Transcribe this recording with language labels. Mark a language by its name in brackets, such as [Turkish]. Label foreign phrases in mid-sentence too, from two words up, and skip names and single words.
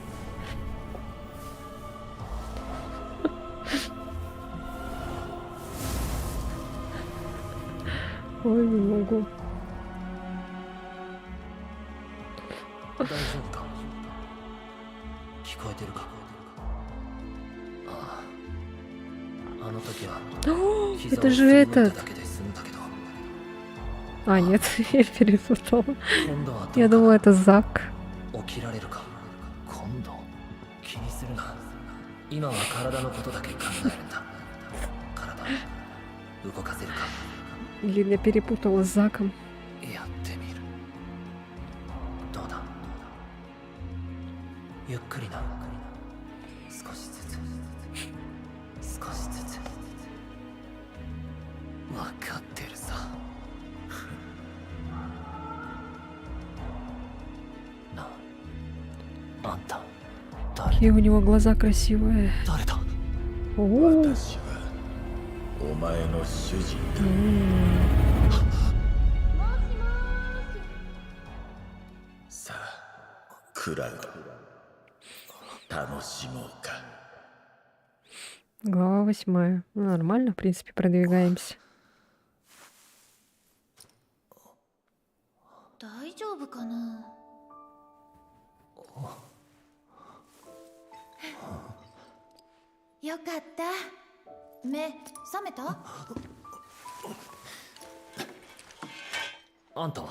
[Russian] Ой, не могу. [Japanese] 大丈夫か？聞こえてるか？ああ、あの時は [Russian] Это же этот. А, нет, я перепутала. Я думала, это Зак. [Japanese] 起きられるか？今度気にするな。今は体のことだけ考えるんだ。体動かせるか？ [Russian] Или я перепутала с Заком. [Japanese] やってみる。どうだ？ゆっくりな。少しずつ。少しずつ。わかってるさ。なあ、あんた。 [Russian] Какие у него глаза красивые. [Japanese] 誰だ？ [Russian] О, [Japanese] お前の主人だ。さあ、クラウド。楽しもうか。 [Russian] глава 8. Ну, нормально, в принципе, продвигаемся. [Japanese] 大丈夫かな。よかった。目覚めた？あんたは？